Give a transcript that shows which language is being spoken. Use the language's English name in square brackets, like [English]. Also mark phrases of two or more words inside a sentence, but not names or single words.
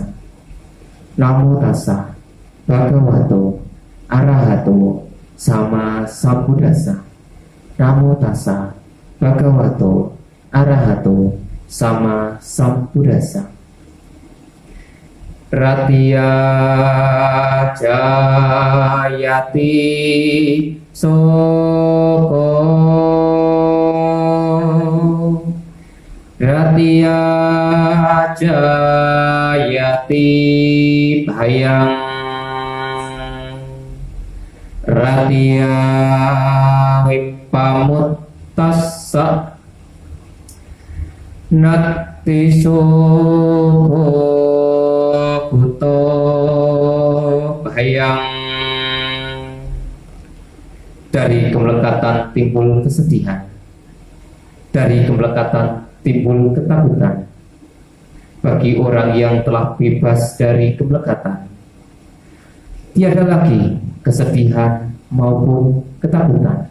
[Pali] Namo tassa bhagavato arahato sama sambuddhassa. Namo tassa bhagavato arahato sama sambuddhassa. Ratia jayati soko Ratia jayati bhayang Ratia vipamuttassa natti soko buto bhayang. [Indonesian] Dari kemelekatan timbul kesedihan, dari kemelekatan timbul ketakutan. Bagi orang yang telah bebas dari kemelekatan, tiada lagi kesedihan maupun ketakutan.